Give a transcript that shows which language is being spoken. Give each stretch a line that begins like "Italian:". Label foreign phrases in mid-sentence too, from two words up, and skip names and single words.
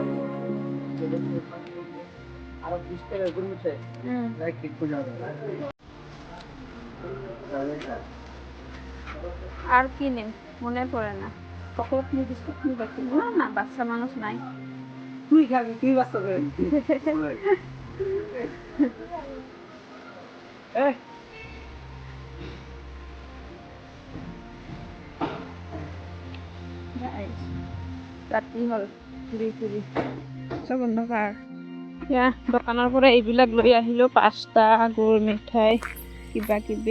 Bangla: আর 20 টাকার গুড়মরিচ লাইক ঠিক করে যাবে। আর কি নেই মনে পড়ে না। চকলেট নিয়ে বিস্কুট নিয়ে বাকি না, না বাচ্চা মানুষ নাই। তুই খাবি, তুই বাচ্চা করে
Assamese: ৰাতি হ'ল ঘূৰি চব অন্ধকাৰ। এতিয়া দোকানৰ পৰা এইবিলাক লৈ আহিলোঁ, পাস্তা, গুড় মিঠাই কিবা কিবি।